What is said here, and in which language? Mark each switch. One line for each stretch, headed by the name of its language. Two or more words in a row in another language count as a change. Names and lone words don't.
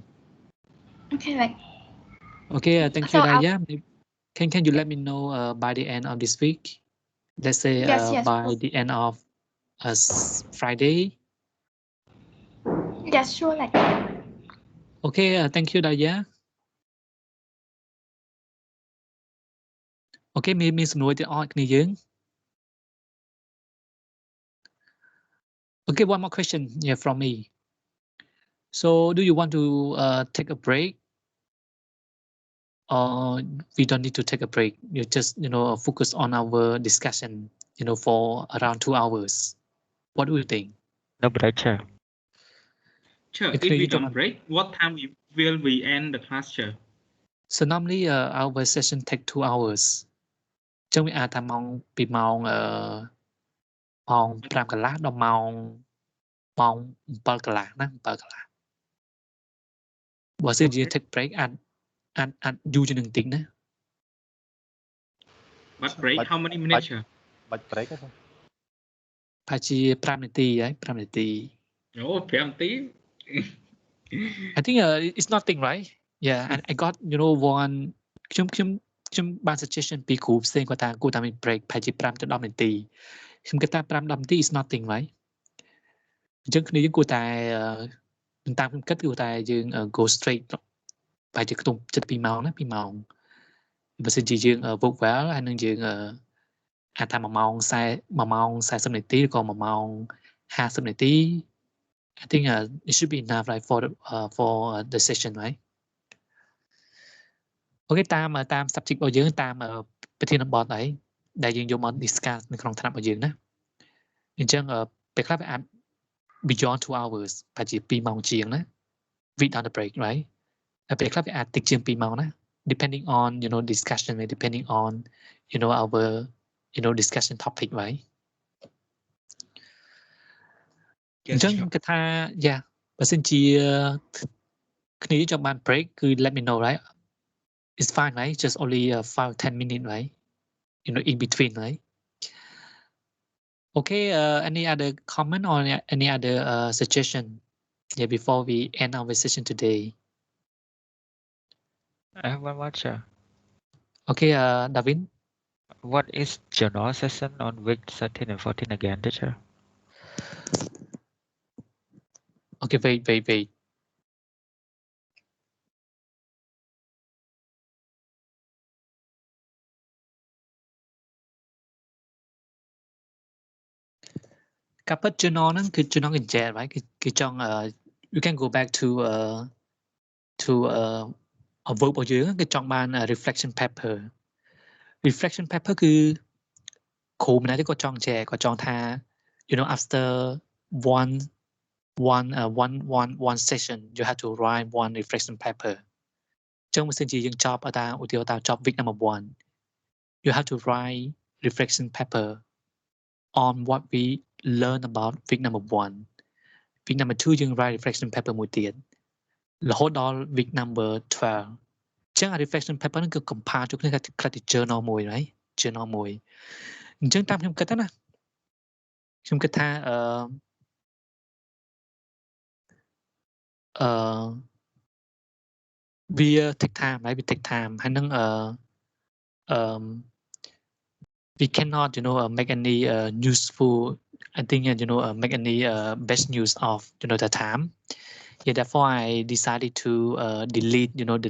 English: Okay, okay, thank you, Darja. Can you let me know by the end of this week? Let's say by the end of Friday. Yes, sure. Okay, thank you, Darja. Okay,
Khmer: មានសំណួរទៀតអត់គ្នាយើង
English: Okay, one more question from me. So, do you want to take a break? Or we don't need to take a break. You just, you know, focus on our discussion, you know, for around 2 hours. What do you think? No break, sir. Sure, if we don't break, what time will we end the class, sir? So normally our session take 2 hours.
Khmer: ចឹងវាអាចថាម៉ោងពីម៉ោង5 កន្លះដល់ម៉ោង7 កន្លះណា7 កន្លះបើសិនជា
English: take break
Khmer: អាចយូរជាងនឹងតិចណា
English: But break how many minutes, sir?
Khmer: បាច់ break ទេបង ប្រហែលជា5 នាទីហើយ5 នាទី Oh, 5 នាទី
English: I think it's nothing, right? Yeah, and I got, you know, one
Khmer: ខ្ញុំបាន suggestion ពីគ្រូផ្សេងគាត់ថាគួរតែមាន break ប្រហែលជា5 ទៅ 10 នាទីខ្ញុំគិតថា5 10 នាទី
English: is nothing, right?
Khmer: អញ្ចឹងគ្នាយើងគួរតែតាមខ្ញុំគិតគួរតែយើង
English: go straight
Khmer: ប្រហែលជាខ្ទង់7 ម៉ោងណា2 ម៉ោងបើសិនជាយើង
English: work well
Khmer: ហើយនឹងយើងអាចថា1 ម៉ោង 40 នាទីឬក៏1 ម៉ោង 50 នាទី
English: I think it should be enough, right, for the session, right?
Khmer: Okay, តាម subject របស់យើងតាមប្រធានបទអីដែលយើងយកមក discuss នៅក្នុងថ្នាក់របស់យើងណាអញ្ចឹងពេលខ្លះវាអាច
English: beyond 2 hours
Khmer: ប្រហែលជា2ម៉ោងជាងណា
English: without a break right
Khmer: ពេលខ្លះវាអាចតិចជាង2ម៉ោងណា
English: depending on discussion depending on our discussion topic right
Khmer: អញ្ចឹងខ្ញុំគិតថា
English: yeah
Khmer: បើសិនជាគ្នាចង់បាន break គឺ
English: let me know right it's fine right just only 5-10 minutes right in between right okay any other comment or any other suggestion before we end our session today I have one more, sir. Okay, David. What is journal session on week 13 and 14 again, teacher? Okay, wait. Kapit journal
Khmer: ហ្នឹងគឺ journal កញ្ចែត right គឺចង់
English: you can go back to a verb
Khmer: របស់យើងគឺចង់បាន
English: reflection paper
Khmer: គឺគ្រូម្នាក់ទេគាត់ចង់ចែកគាត់ចង់ថា after
English: one session you have to write one reflection paper
Khmer: អញ្ចឹងបើសិនជាយើងចប់ឧទាហរណ៍ថាចប់
English: week number 1 you have to write reflection paper on what we learn about week number 1 week number 2 យើង write reflection paper
Khmer: មួយទៀតរហូតដល់
English: week number 12 អញ្ចឹង reflection paper
Khmer: ហ្នឹងគឺ compile ចូលគ្នាខ្លះជា
English: journal មួយ right journal
Khmer: មួយអញ្ចឹងតាមខ្ញុំគិតណាខ្ញុំគិតថាវា
English: take time right វា take time
Khmer: ហើយនឹង
English: we cannot make any useful I think make any best use of the time therefore I decided to delete the